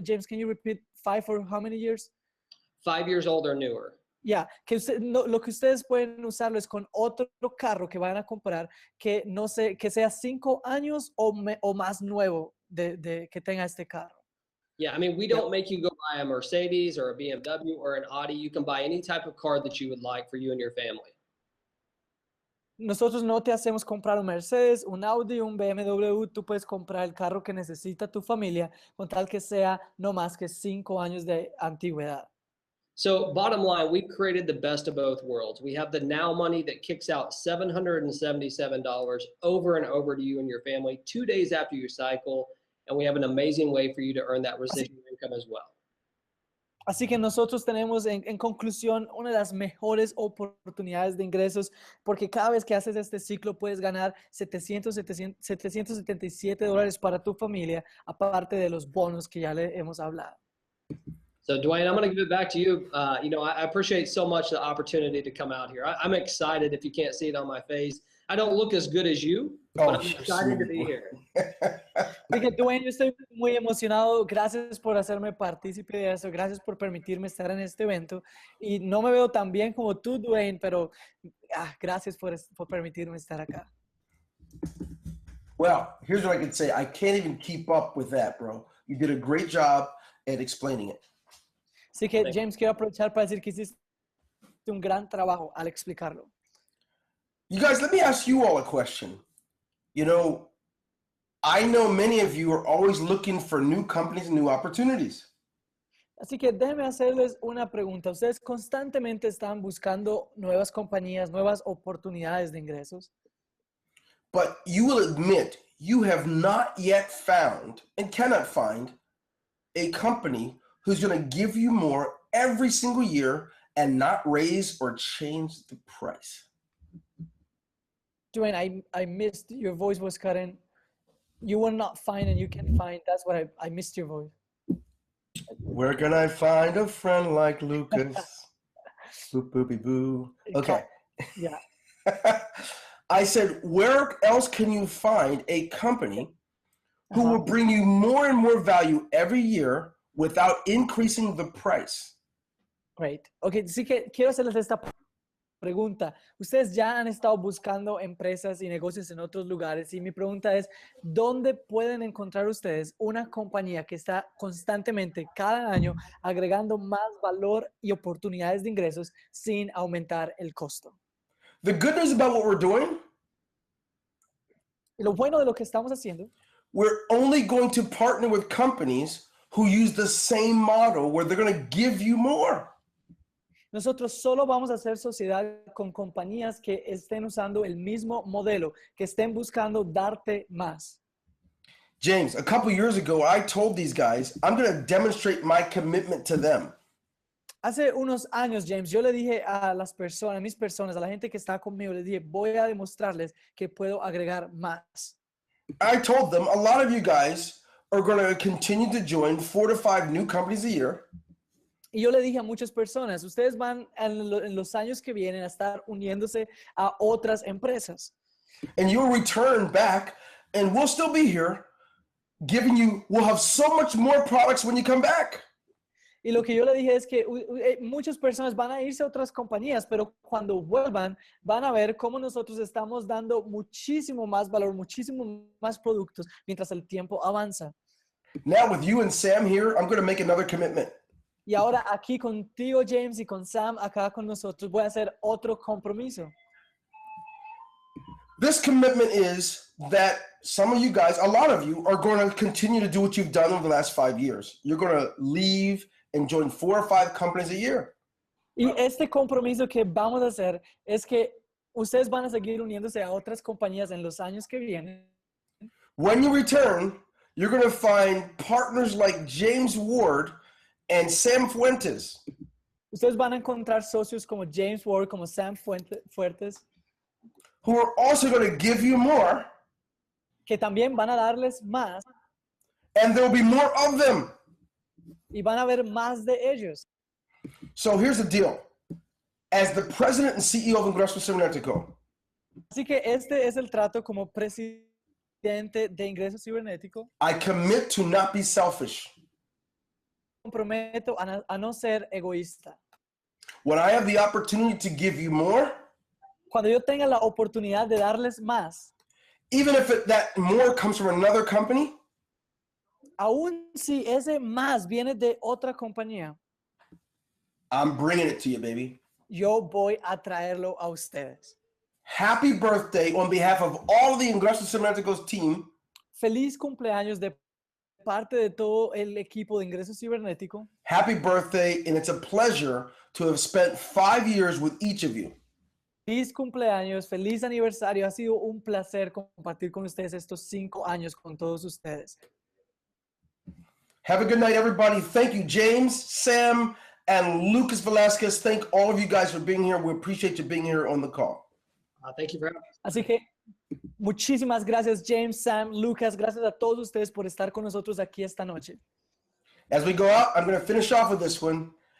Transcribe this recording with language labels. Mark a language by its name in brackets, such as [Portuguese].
[English] James, can you repeat 5 for how many years? 5 years old or newer. [Spanish] Ya, lo que ustedes pueden usarlo es con otro carro que van a comprar que no sé, que sea 5 años o más nuevo que tenga este carro. [English] Yeah, I mean, we don't make you go buy a Mercedes or a BMW or an Audi. You can buy any type of car that you would like for you and your family. [Spanish] Nosotros no te hacemos comprar un Mercedes, un Audi, un BMW. Tú puedes comprar el carro que necesita tu familia, con tal que sea no más que 5 años de antigüedad. [English] So bottom line, we created the best of both worlds. We have the now money that kicks out $777 over and over to you and your family 2 days after your cycle. And we have an amazing way for you to earn that residual income as well. [Spanish] Así que nosotros tenemos en conclusión una de las mejores oportunidades de ingresos, porque cada vez que haces este ciclo puedes ganar $777 para tu familia, aparte de los bonos que ya le hemos hablado. [English] So Dwayne, I'm going to give it back to you. I appreciate so much the opportunity to come out here. I'm excited. If you can't see it on my face, I don't look as good as you, but I'm excited to be here. [Spanish] Dije, Dwayne, yo estoy muy emocionado. Gracias por hacerme partícipe de eso. Gracias por permitirme estar en este evento. Y no me veo tan bien como tú, Dwayne, pero gracias por permitirme estar acá. [English] Well, here's what I can say. I can't even keep up with that, bro. You did a great job at explaining it. [Spanish] Así que, James, quiero aprovechar para decir que hiciste un gran trabajo al explicarlo. [English] You guys, let me ask you all a question. You know, I know many of you are always looking for new companies and new opportunities. [Spanish] Así que déjenme hacerles una pregunta. ¿Ustedes constantemente están buscando nuevas compañías, nuevas oportunidades de ingresos? [English] But you will admit you have not yet found and cannot find a company who's going to give you more every single year and not raise or change the price. Dwayne, I missed, your voice was cutting. You will not find and you can find. That's what I missed your voice. Where can I find a friend like Lucas? Boop, boopy, boo. Okay. Yeah. I said, where else can you find a company who Ajá. will bring you more and more value every year without increasing the price. Great. [Spanish] Ok, sí que quiero hacerles esta pregunta. Ustedes ya han estado buscando empresas y negocios en otros lugares y mi pregunta es, ¿dónde pueden encontrar ustedes una compañía que está constantemente cada año agregando más valor y oportunidades de ingresos sin aumentar el costo? [English] The good news about what we're doing, [Spanish] Y lo bueno de lo que estamos haciendo [English] we're only going to partner with companies who use the same model where they're going to give you more. [Spanish] nosotros solo vamos a hacer sociedad con compañías que estén usando el mismo modelo, que estén buscando darte más. [English] James, a couple years ago, I told these guys, I'm going to demonstrate my commitment to them. [Spanish] Hace unos años, James, yo le dije a las personas, a mis personas, a la gente que está conmigo, les dije, voy a demostrarles que puedo agregar más. [English] I told them, a lot of you guys are going to continue to join 4 to 5 new companies a year. [Spanish] Y yo le dije a muchas personas, ustedes van en los años que vienen a estar uniéndose a otras empresas. [English] And you'll return back, and we'll still be here giving you, we'll have so much more products when you come back. [Spanish] Y lo que yo le dije es que muchas personas van a irse a otras compañías, pero cuando vuelvan van a ver cómo nosotros estamos dando muchísimo más valor, muchísimo más productos mientras el tiempo avanza. [English] Now with you and Sam here, I'm going to make another commitment. [Spanish] Y ahora aquí contigo, James, y con Sam acá con nosotros, voy a hacer otro compromiso. [English] This commitment is that some of you guys, a lot of you, are going to continue to do what you've done over the last 5 years. You're going to leave and join 4 or 5 companies a year. [Spanish] Y este compromiso que vamos a hacer es que ustedes van a seguir uniéndose a otras compañías en los años que vienen. [English] When you return, you're going to find partners like James Ward and Sam Fuentes. [Spanish] Ustedes van a encontrar socios como James Ward, como Sam Fuertes, [English] who are also going to give you more, [Spanish] que también van a darles más [English] and there will be more of them. [Spanish] y van a haber más de ellos. [English] So here's the deal. As the president and CEO of Ingreso Cybernetico, [Spanish] Así que este es el trato como presidente de Ingreso Cybernetico. [English] I commit to not be selfish. [Spanish] Comprometo a no ser egoísta. [English] When I have the opportunity to give you more, [Spanish] Cuando yo tenga la oportunidad de darles más, [English] even if that more comes from another company, [Spanish] aun si ese más viene de otra compañía, [English] I'm bringing it to you, baby. [Spanish] yo voy a traerlo a ustedes. [English] Happy birthday on behalf of all of the Ingreso Cybernetico's team. [Spanish] Feliz cumpleaños de parte de todo el equipo de Ingreso Cibernético. [English] Happy birthday, and it's a pleasure to have spent 5 years with each of you. [Spanish] Feliz cumpleaños, feliz aniversario. Ha sido un placer compartir con ustedes estos 5 años con todos ustedes. [English] Have a good night, everybody. Thank you, James, Sam, and Lucas Velasquez. Thank all of you guys for being here. We appreciate you being here on the call. Thank you for having us. [Spanish] Así que muchísimas gracias, James, Sam, Lucas. Gracias a todos ustedes por estar con nosotros aquí esta noche. [English] As we go out, I'm going to finish off with this one.